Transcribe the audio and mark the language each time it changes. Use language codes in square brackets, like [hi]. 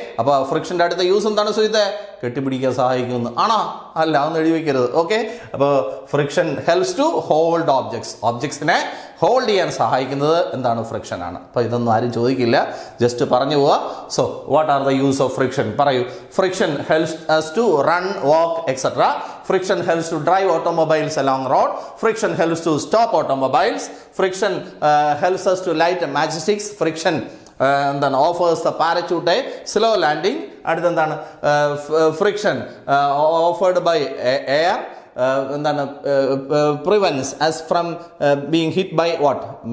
[ml] അപ്പോൾ ഫ്രിക്ഷൻ്റെ അടുത്ത യൂസ് എന്താണ് സുജിത്തെ? കെട്ടിപ്പിടിക്കാൻ സഹായിക്കുന്നു. ആണോ? അല്ല, അതൊന്നും എഴുതി വയ്ക്കരുത്. ഓക്കെ. അപ്പോൾ [en] friction helps to hold [ml] ഓബ്ജക്ട്സിനെ hold ചെയ്യാൻ സഹായിക്കുന്നത് എന്താണ്? ഫ്രിക്ഷനാണ്. അപ്പോൾ ഇതൊന്നും ആരും ചോദിക്കില്ല, ജസ്റ്റ് പറഞ്ഞു പോവുക. [en] So what are the use of friction? [ml] പറയൂ. [en] Friction helps us to run, walk, etc. Friction helps to drive automobiles along road. Friction helps to stop automobiles. Friction helps us to light matchsticks. [ml] Friction എന്താണ്? [en] Offers the parachute a slow landing. [ml] അടുത്തെന്താണ്? [en] Friction offered by air എന്താണ്? Prevents us from being hit by what?